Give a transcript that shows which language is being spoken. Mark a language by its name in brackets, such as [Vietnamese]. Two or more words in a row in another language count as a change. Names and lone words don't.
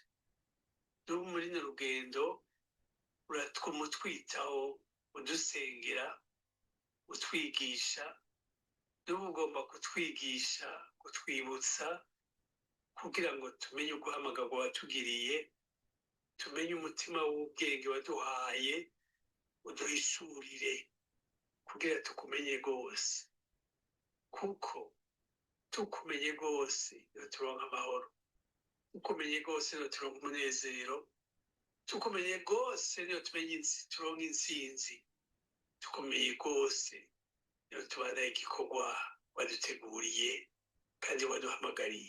[Rundi] N'ubu muri no rugendo uratwitaho udusengera utwigisha n'ubu ugomba kutwigisha kutwibutsa kugira ngo tumenye uguhamagarwa watugiriye, tumenye umutima w'ubwenge waduhaye, uduhishurire kugira tukumenye rwose, kuko tukumenye rwose niho turonka amahoro, tukumenye rwose niho turonka umunezero, tukumenye rwose niho turonka intsinzi, tukumenye rwose niho tubana igikorwa waduteguriye kandi waduhamagariye.